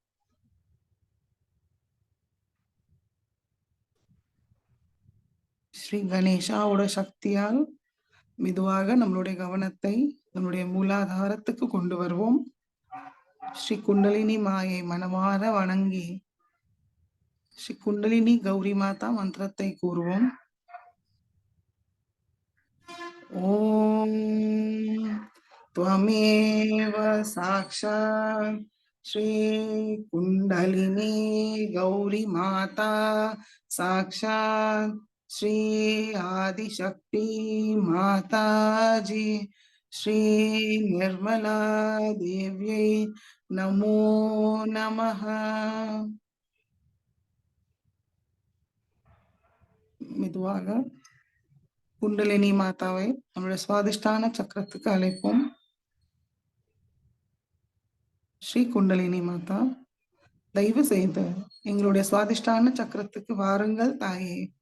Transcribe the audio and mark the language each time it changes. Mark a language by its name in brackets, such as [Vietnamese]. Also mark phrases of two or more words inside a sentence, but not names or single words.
[Tamil] ஸ்ரீ கணேஷாவோட சக்தியால் மெதுவாக நம்மளுடைய கவனத்தை நம்முடைய மூலாதாரத்துக்கு கொண்டு வருவோம். ஸ்ரீ குண்டலினி மாயை மனமாற வணங்கி ஸ்ரீ குண்டலினி கௌரி மாதா மந்திரத்தை கூறுவோம். [Sanskrit] ஓம் त्वमेव साक्षात् श्री कुंडलिनी गौरी माता साक्षात् श्री आदिशक्ति माता जी श्री निर्मला देव्यै नमो नमः. [Tamil] மெதுவாக குண்டலினி மாதாவை நம்முடைய சுவாதிஷ்டான சக்கரத்துக்கு அழைப்போம். ஸ்ரீ குண்டலினி மாதா, தயவு செய்து எங்களுடைய சுவாதிஷ்டான சக்கரத்துக்கு வாருங்கள் தாயே.